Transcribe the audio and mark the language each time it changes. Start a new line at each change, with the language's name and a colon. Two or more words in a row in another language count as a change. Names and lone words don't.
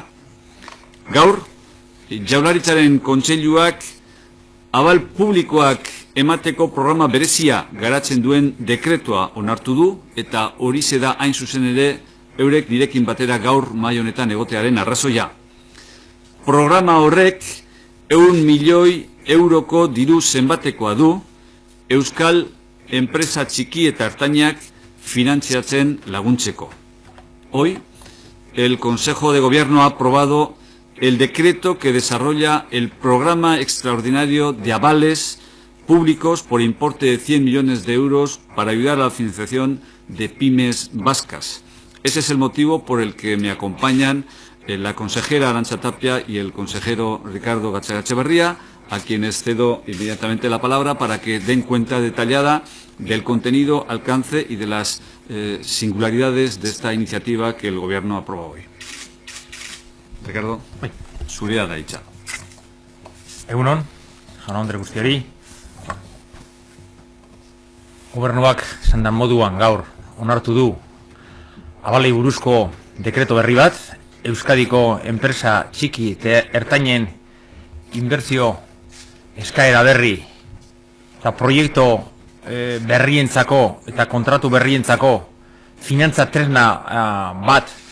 Basque: Gaur, Jaurlaritzaren Kontseiluak abal publikoak emateko programa berezia garatzen duen dekretua onartu du eta horixe da hain zuzen ere eurek nirekin batera gaur mai honetan egotearen arrazoia. Programa horrek 100 milioi euroko diru zenbatekoa du euskal enpresa txiki eta ertainak finantziatzen laguntzeko.
Spanish: Hoy, el Consejo de Gobierno ha aprobado el decreto que desarrolla el programa extraordinario de avales públicos por importe de 100 millones de euros para ayudar a la financiación de pymes vascas. Ese es el motivo por el que me acompañan la consejera Arantxa Tapia y el consejero Ricardo Gatzagaetxebarria a quienes cedo inmediatamente la palabra para que den cuenta detallada del contenido, alcance y de las singularidades de esta iniciativa que el Gobierno aprueba hoy.
Basque: Ricardo, zurea da hitza. Egunon, jaun-andre guztiari. Gobernuak esan dan moduan gaur onartu du abalei buruzko dekreto berri bat, Euskadiko enpresa txiki eta ertainen inbertsio eskaera berri eta proiektu berrientzako eta kontratu berrientzako finantza tresna bat